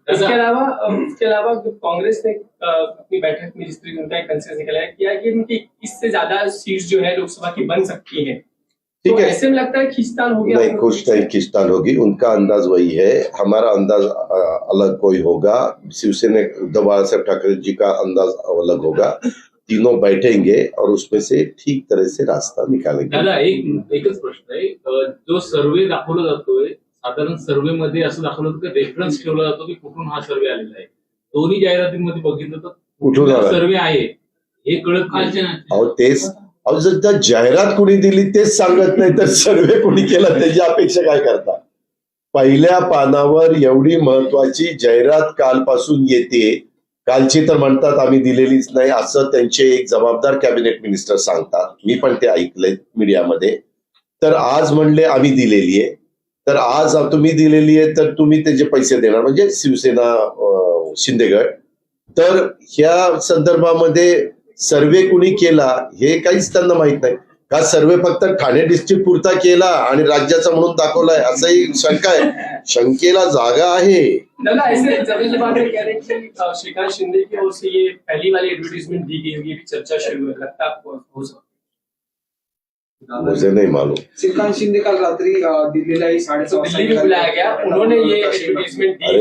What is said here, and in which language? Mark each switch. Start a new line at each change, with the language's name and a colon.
Hindi: इसके अलावा जो कांग्रेस ने अपनी बैठक में जिस तरीके उनका एक कंसेंसस निकला है किया कि उनकी इससे ज्यादा सीट्स जो है लोकसभा की बन सकती है, ठीक तो है। ऐसे में लगता है खींचतान हो गया? नहीं, कुछ नहीं खींचतान होगी, उनका अंदाज वही है, हमारा अंदाज अलग कोई होगा। शिवसेना उद्धव बाळासाहेब ठाकरे जी का अंदाज अलग होगा। तीनों बैठेंगे और उसमें से ठीक तरह से रास्ता निकालेंगे।
Marathi: दादा एकच प्रश्न आहे, जो सर्वे दाखवला जातोय, साधारण सर्वे मध्ये असं दाखवलं जातं की रेफरन्स ठेवला जातो की कुठून हा सर्वे आलेला आहे। दोन्ही जाहिरातींमध्ये बघितलं तर कुठून आला सर्वे आहे हे कळत नाही। अहो तेच, अहो जर त्या जाहिरात कोणी दिली तेच सांगत नाही तर सर्वे कोणी केला त्याची अपेक्षा काय करता? पहिल्या पानावर एवढी महत्वाची जाहिरात कालपासून येते, कालची तर म्हणतात आम्ही दिलेलीच नाही, असं त्यांचे एक जबाबदार कॅबिनेट मिनिस्टर सांगतात, मी पण ते ऐकलंय मीडियामध्ये। तर आज म्हणले आम्ही दिलेली आहे, तर आज तुम्ही दिलेली आहे तर तुम्ही त्याचे पैसे देणार, म्हणजे शिवसेना शिंदेगड। तर ह्या संदर्भामध्ये सर्वे कुणी केला हे काहीच त्यांना माहित नाही का? सर्वे फक्त ठाणे डिस्ट्रिक्ट पुरता केला आणि राज्याचा म्हणून दाखवलाय, असंही शंका आहे। शंकेला जागा आहे।
Hindi: दादा ऐसे जमीन बात कह रहे हैं कि श्रीकांत शिंदे की ओर से ये पहली वाली एडवर्टीजमेंट दी गई होगी, भी चर्चा शुरू है, लगता है आपको हो सकता? मुझे नहीं मालूम। श्रीकांत शिंदे कल रात्रि दिल्लीला ही 6:30 दिल्ली में बुलाया गया, उन्होंने ये एडवर्टीजमेंट दी है।